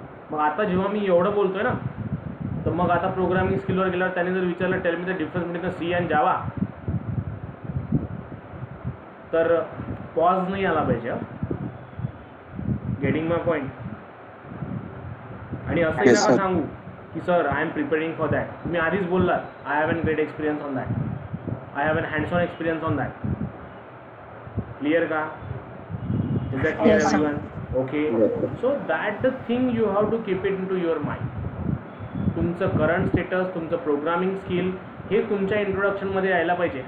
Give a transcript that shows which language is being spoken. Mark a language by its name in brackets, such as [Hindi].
[Marathi] मग आता जेव्हा मी एवढं बोलतोय ना तर मग आता प्रोग्रामिंग स्किलवर गेल्यावर त्याने जर विचारलं [English] tell me the difference between C and Java, [Marathi] तर पॉज नाही आला पाहिजे. [English] Getting my point. [Marathi] आणि असंही [English] Yes, [Marathi] नका [English] sir. [Marathi] सांगू की [English] Sir I am preparing for that. [Marathi] तुम्ही आधीच बोललात [English] I have an great experience on that, I have an hands on experience on that. Clear का? Is that clear Yes, sir. Everyone? Okay, so that the thing you have to keep it in to your mind. [Marathi] तुमचं current status, तुमचं programming skill हे तुमच्या इंट्रोडक्शनमध्ये यायला पाहिजे.